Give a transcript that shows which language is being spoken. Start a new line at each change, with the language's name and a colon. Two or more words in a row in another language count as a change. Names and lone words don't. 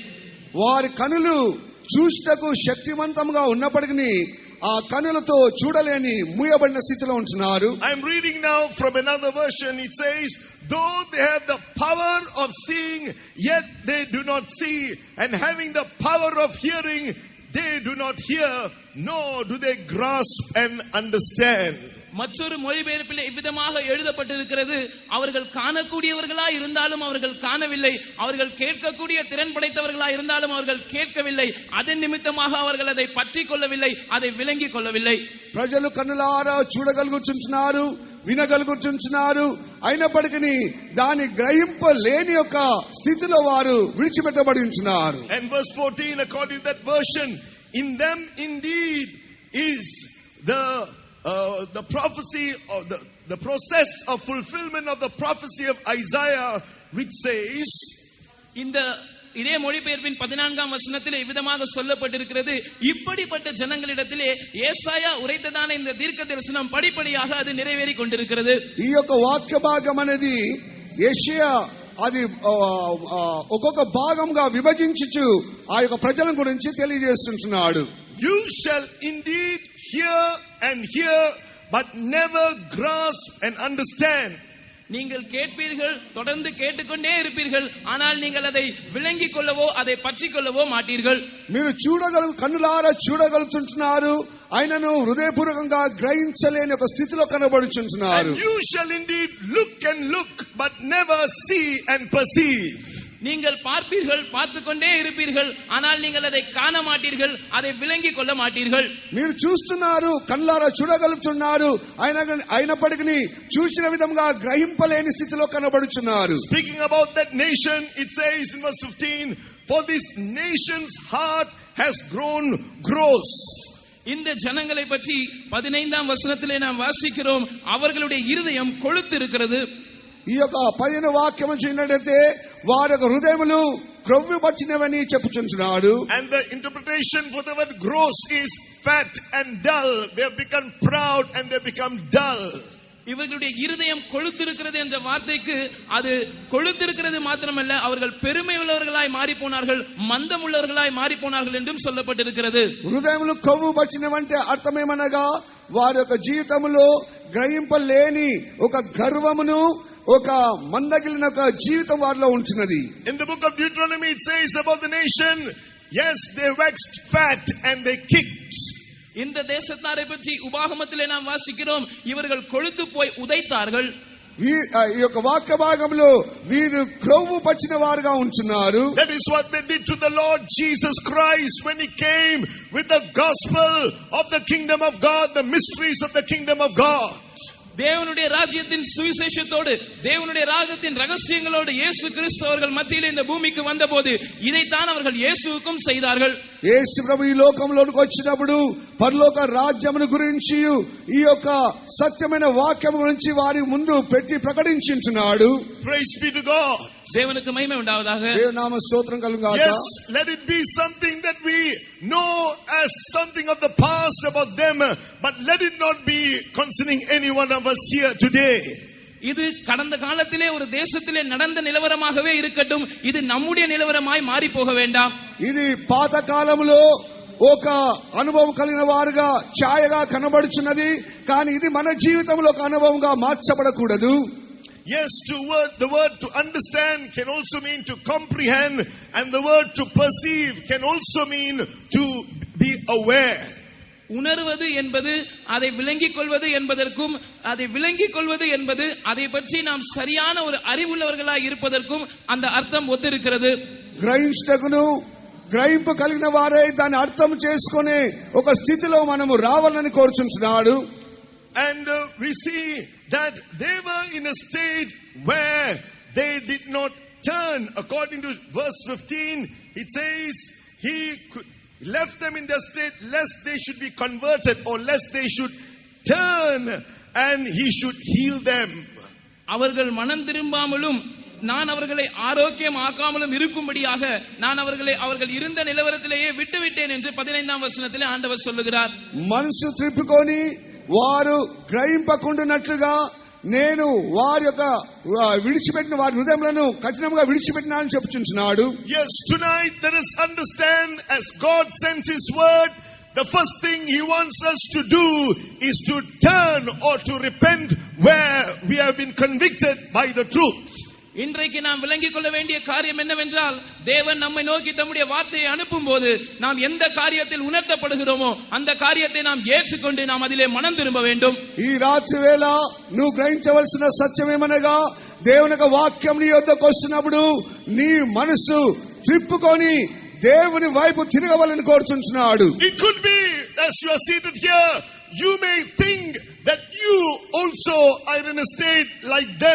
Telugu: వారి కనులు చూస్తకు శక్తివంతంగా ఉన్నప్పటికీ ఆ కనులతో చూడలేని మూయబడిన స్థితిలో ఉంటున్నారు.
English: I'm reading now from another version. It says, though they have the power of seeing, yet they do not see, and having the power of hearing, they do not hear, nor do they grasp and understand.
Tamil: மற்றொரு மொழிபெயர்ப்பில் இவ்விதமாக எழுதப்பட்டிருக்கிறது, அவர்கள் காணக்கூடியவர்களாய் இருந்தாலும் அவர்கள் காணவில்லை, அவர்கள் கேட்கக்கூடிய திறன் படைத்தவர்களாய் இருந்தாலும் அவர்கள் கேட்கவில்லை, அதன் நிமித்தமாக அவர்கள் அதை பற்றி கொள்ளவில்லை, அதை விளங்கிக் கொள்ளவில்லை.
Telugu: ప్రజలు కన్నులారా చూడగలుగుచున్నారు, వినగలుగుచున్నారు, అయినప్పటికీ దాని గ్రహింపలేని యొక్క స్థితిలో వారు విడిచిపెట్టబడి ఉంటున్నారు.
English: And verse 14, according to that version, in them indeed is the prophecy of the process of fulfillment of the prophecy of Isaiah, which says,
Tamil: இந்த இதே மொழிபெயர்ப்பின் 14ஆம் வசனத்திலே இவ்விதமாக சொல்லப்பட்டிருக்கிறது, இப்படிப்பட்ட ஜனங்களிடத்திலே ஏசாயா உரைத்ததான இந்த தீர்க்க தரிசனம் படிப்படியாக அது நிறைவேறிக் கொண்டிருக்கிறது.
Telugu: ఈ యొక్క వాక్య భాగం అనేది యెషయా అది ఒక్కొక్క భాగంగా విభజించుచు ఆ యొక్క ప్రజల గురించి తెలియజేస్తున్నాడు.
English: You shall indeed hear and hear, but never grasp and understand.
Tamil: நீங்கள் கேட்பீர்கள், தொடர்ந்து கேட்டுக்கொண்டே இருப்பீர்கள், ஆனால் நீங்கள் அதை விளங்கிக் கொள்ளவோ அதை பற்றி கொள்ளவோ மாட்டீர்கள்.
Telugu: మీరు కన్నులారా చూడగలుగుతున్నారు, ఆయనను హృదయపూర్వకంగా గ్రహించలేని ఒక స్థితిలో కనబడుచున్నారు.
English: You shall indeed look and look, but never see and perceive.
Tamil: நீங்கள் பார்ப்பீர்கள், பார்த்து கொண்டே இருப்பீர்கள், ஆனால் நீங்கள் அதை காண மாட்டீர்கள், அதை விளங்கிக் கொள்ள மாட்டீர்கள்.
Telugu: మీరు చూస్తున్నారు, కళ్ళారా చూడగలుగుతున్నారు, అయినప్పటికీ చూసిన విధంగా గ్రహింపలేని స్థితిలో కనబడుచున్నారు.
English: Speaking about that nation, it says in verse 15, for this nation's heart has grown gross.
Tamil: இந்த ஜனங்களை பற்றி 15ஆம் வசனத்திலே நாம் வாசிக்கிறோம், அவர்களுடைய இருதயம் கொழுத்து இருக்கிறது.
Telugu: ఈ యొక్క 15వ వాక్యం చూసినట్లయితే వారి యొక్క హృదయములు క్రొవ్వుపచ్చినవని చెప్పుచున్నాడు.
English: And the interpretation for the word gross is fat and dull. They have become proud and they have become dull.
Tamil: இவர்களுடைய இருதயம் கொழுத்திருக்கிறது என்ற வார்த்தைக்கு அது கொழுத்திருக்கிறது மாத்திரமல்ல, அவர்கள் பெருமை உள்ளவர்களாய் மாறி போனார்கள், மந்தம் உள்ளவர்களாய் மாறி போனார்கள் என்றும் சொல்லப்பட்டிருக்கிறது.
Telugu: హృదయములు క్రొవ్వుపచ్చినవంటే అర్థమేమనగా వారి యొక్క జీవితంలో గ్రహింపలేని ఒక గర్వమును, ఒక మందగిలిన ఒక జీవితం వారిలో ఉంటున్నది.
English: In the book of Deuteronomy it says about the nation, yes, they waxed fat and they kicked.
Tamil: இந்த தேசத்தாரை பற்றி உபாகமத்திலே நாம் வாசிக்கிறோம், இவர்கள் கொழுத்து போய் உதைத்தார்கள்.
Telugu: ఈ యొక్క వాక్య భాగంలో వీరు క్రొవ్వు పచ్చిన వారుగా ఉంటున్నారు.
English: That is what they did to the Lord Jesus Christ when he came with the gospel of the kingdom of God, the mysteries of the kingdom of God.
Tamil: தேவனுடைய ராஜ்யத்தின் சுவிசேஷத்தோடு, தேவனுடைய ராஜ்யத்தின் ரகசியங்களோடு இயேசு கிறிஸ்து அவர்கள் மத்தியில் இந்த பூமிக்கு வந்தபோது இதைத்தான் அவர்கள் இயேசுவுக்கும் செய்தார்கள்.
Telugu: యేసు ప్రభు ఈ లోకంలోనికి వచ్చినప్పుడు పరలోక రాజ్యమును గురించి, ఈ యొక్క సత్యమైన వాక్యం గురించి వారి ముందు పెట్టి ప్రకటించుచున్నాడు.
English: Praise be to God.
Tamil: தேவனுக்கு மகிமை உண்டாவதாக.
Telugu: దేవనామ స్తోత్రం కలుగుగాక.
English: Yes, let it be something that we know as something of the past about them, but let it not be concerning any one of us here today.
Tamil: இது கடந்த காலத்திலே ஒரு தேசத்திலே நடந்த நிலவரமாகவே இருக்கட்டும், இது நம்முடைய நிலவரமாய் மாறி போக வேண்டாம்.
Telugu: ఇది పాత కాలంలో ఒక అనుభవం కలిగిన వారుగా ఛాయగా కనబడుచున్నది, కానీ ఇది మన జీవితంలో ఒక అనుభవంగా మార్చబడకూడదు.
English: Yes, the word to understand can also mean to comprehend, and the word to perceive can also mean to be aware.
Tamil: உணர்வது என்பது அதை விளங்கிக் கொள்வது என்பதற்கும், அதை விளங்கிக் கொள்வது என்பது அதை பற்றி நாம் சரியான ஒரு அறிவுள்ளவர்களாய் இருப்பதற்கும் அந்த அர்த்தம் ஒத்திருக்கிறது.
Telugu: గ్రహించుటకును గ్రహింపు కలిగిన వారే దాన్ని అర్థం చేసుకునే ఒక స్థితిలో మనము రావాలని కోరుచున్నాడు.
English: And we see that they were in a state where they did not turn. According to verse 15, it says he left them in their state lest they should be converted, or lest they should turn and he should heal them.
Tamil: அவர்கள் மனம் திரும்பாமலும் நான் அவர்களை ஆரோக்கியம் ஆக்காமலும் இருக்கும்படியாக நான் அவர்களை அவர்கள் இருந்த நிலவரத்திலேயே விட்டுவிட்டேன் என்று 15ஆம் வசனத்திலே ஆண்டவர் சொல்லுகிறார்.
Telugu: మనసు త్రిప్పుకొని వారు గ్రహింపకుండానట్లుగా నేను వారి యొక్క విడిచిపెట్టిన వారి హృదయములను కఠినంగా విడిచిపెట్టినానని చెప్పుచున్నాడు.
English: Yes, tonight let us understand, as God sends his word, the first thing he wants us to do is to turn or to repent where we have been convicted by the truth.
Tamil: இன்றைக்கு நாம் விளங்கிக் கொள்ள வேண்டிய காரியம் என்னவென்றால், தேவன் நம்மை நோக்கி தம்முடைய வார்த்தையை அனுப்பும் போது நாம் எந்த காரியத்தில் உணர்த்தப்படுகிறோமோ அந்த காரியத்தை நாம் ஏற்றுக்கொண்டு நாம் அதிலே மனம் திரும்ப வேண்டும்.
Telugu: ఈ రాత్రి వేళ నువ్వు గ్రహించవలసిన సత్యమేమనగా, దేవుని యొక్క వాక్యం నీ యొద్దకు వస్తున్నప్పుడు నీ మనసు త్రిప్పుకొని దేవుని వైపు తిరగవాలని కోరుచున్నాడు.
English: It could be, as you are seated here, you may think that you also are in a state like them.